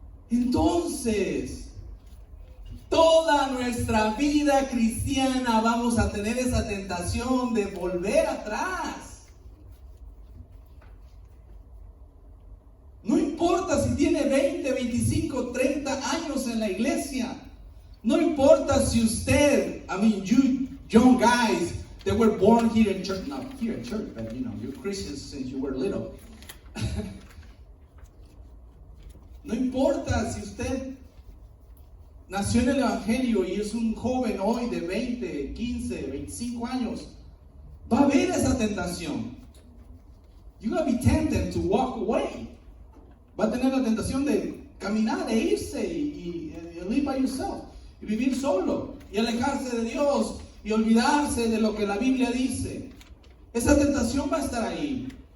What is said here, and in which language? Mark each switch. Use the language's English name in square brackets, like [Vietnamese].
[Spanish] Entonces, toda nuestra vida cristiana vamos a tener esa tentación de volver atrás. No importa si tiene 20, 25, 30 años en la iglesia. No importa si usted, [English] you young guys that were born here in church, not here in church, but you're Christians since you were little. [Spanish] No importa si usted nació en el Evangelio y es un joven hoy de 20, 15, 25 años, va a haber esa tentación. [English] You're going to be tempted to walk away. [Spanish] Va a tener la tentación de caminar e irse y [English] live by yourself, [Spanish] y vivir solo, y alejarse de Dios, y olvidarse de lo que la Biblia dice. Esa tentación va a estar ahí.